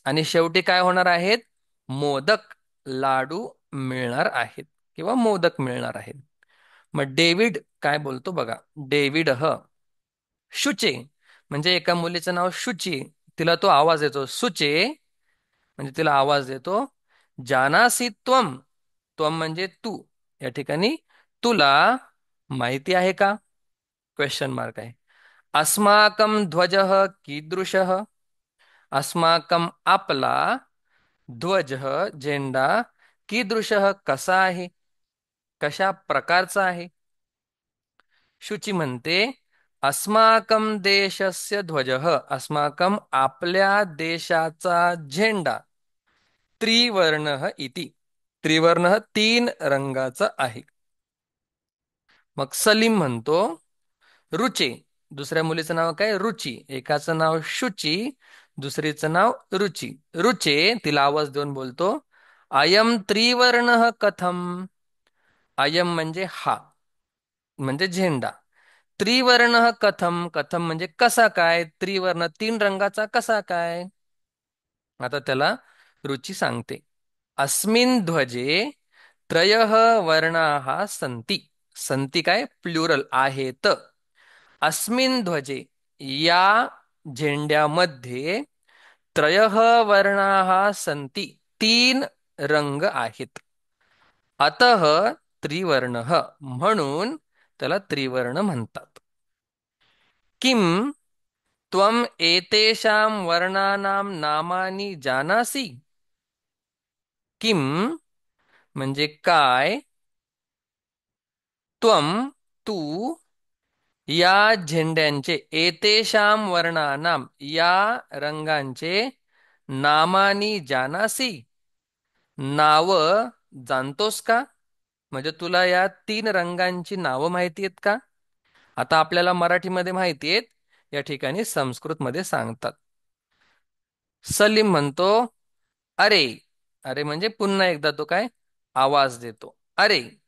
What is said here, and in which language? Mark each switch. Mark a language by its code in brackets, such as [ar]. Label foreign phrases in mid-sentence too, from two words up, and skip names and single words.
[mr] आणि शेवटी काय होणार आहेत? मोदक, लाडू मिळणार आहेत किंवा मोदक मिळणार आहेत. मग डेव्हिड काय बोलतो बघा. डेव्हिड शुचे म्हणजे एका मुलीचं नाव शुची. तिला तो आवाज येतो सुचे म्हणजे तिला आवाज देतो. [sa] जानासी त्वम, त्वम [mr] म्हणजे तू. या ठिकाणी तुला माहिती आहे का? [en] question mark [mr] आहे. [sa] अस्माकं ध्वजः कीदृशः. [mr] अस्माकं आपला, ध्वजः झेंडा, कीदृशः कसा आहे, कशा प्रकारचा आहे. शुची म्हणते [sa] अस्माकं देशस्य ध्वजः, अस्माकं [mr] आपल्या देशाचा झेंडा, [sa] त्रिवर्णः इति, [mr] त्रिवर्णः तीन रंगाचा आहे. मग सलीम म्हणतो रुचे. दुसऱ्या मुलीचं नाव काय? रुची. एकाचं नाव शुची, दुसरीचं नाव रुची. रुचे तिला आवाज देऊन बोलतो [sa] अयम त्रिवर्णः कथम. [mr] अयम म्हणजे हा, म्हणजे झेंडा. [sa] त्रिवर्णः कथम, कथम [mr] म्हणजे कसा काय? त्रिवर्ण तीन रंगाचा कसा काय? आता त्याला रुची सांगते. [sa] अस्मिन् ध्वजे त्रयः वर्णाः सन्ति. [mr] सन्ति काय? प्लुरल आहेत. [sa] अस्मिन् ध्वजे [mr] या झेंड्यामध्ये [sa] त्रयः वर्णाः सन्ति [mr] तीन रंग आहेत. [sa] अतः त्रिवर्णः [mr] म्हणून त्याला त्रिवर्ण म्हणतात. [sa] किम त्वम एतेषां वर्णानां नामानि जानासि. [mr] किम म्हणजे काय, त्वम तू, या झेंड्यांचे, [sa] एतेषां वर्णानां [mr] या रंगांचे, [sa] नामानी जानासी [mr] नाव जाणतोस का. म्हणजे तुला या तीन रंगांची नावं माहिती आहेत का? आता आपल्याला मराठीमध्ये माहिती आहेत, या ठिकाणी संस्कृतमध्ये सांगतात. सलीम म्हणतो, अरे. अरे म्हणजे पुन्हा एकदा तो काय आवाज देतो, अरे.